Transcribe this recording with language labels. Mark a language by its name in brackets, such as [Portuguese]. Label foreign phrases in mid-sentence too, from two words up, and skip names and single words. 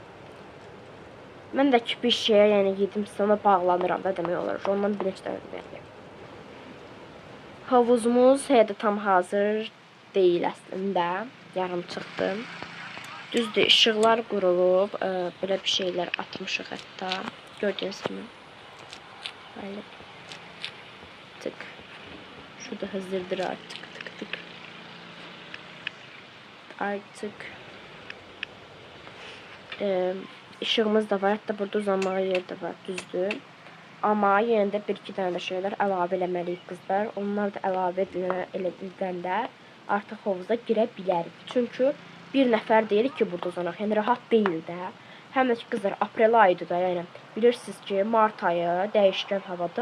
[Azerbaijani] Mən də ki bir şeyə yəni yedim sana bağlanıram da demək olar. Ondan bir neçə dənə verdim. Havuzumuz hələ də tam hazır deyil əslində. Yarım çıxdı. Düzdür, işıqlar qurulub, belə bir şeylər atmışıq hətta. Gördüyünüz kimi. [Turkish] Böyle. Tık. [Azerbaijani] Şurada hazırdır artık. Artık işığımız da var. Hatta burada uzanmağa yer də var. Düzdür. Amma yenə də bir-iki dənə də şeylər əlavə eləməliyik qızlar. Onlar da əlavə ediləndə artıq hovuza girə bilərik. Çünki bir nəfər deyirik ki, burada uzanaq. Yəni rahat deyil də. Həm də ki qızlar aprel ayıdır da. Yəni bilirsiniz ki, mart ayı dəyişkən havadır.